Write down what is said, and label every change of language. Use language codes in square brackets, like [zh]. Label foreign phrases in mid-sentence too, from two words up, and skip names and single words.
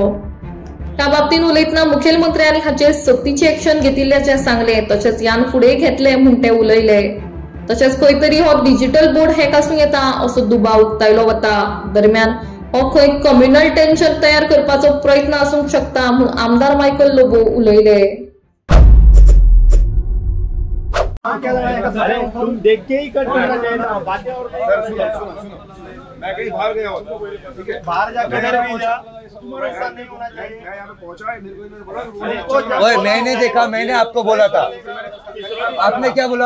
[kok] त्या बाबतीत उलयतना मुखेलमंत्र्यांनी हाचेर सक्तीची एक्शन घेतिल्ल्याचे सांगले, तशेंच यान फुडें घेतले म्हूण ते उलयले। तशेंच खंय तरी हो [en] digital board [kok] हॅक आसूं येता असो दुबाव उक्तायलो वता। दरम्यान हो खंय [en] communal tension [kok] तयार करपाचो प्रयत्न आसूंक शकता म्हूण आमदार मायकल लोबो उलयले। [hi] देख के ही कट करना चाहिए था, बातें और मैं कहीं बाहर गया हूँ, ठीक है, बाहर जाकर ऐसा नहीं होना चाहिए। मैं यहाँ पे पहुँचा है, मेरे को बोला मैंने देखा, मैंने आपको बोला था, आपने क्या बोला?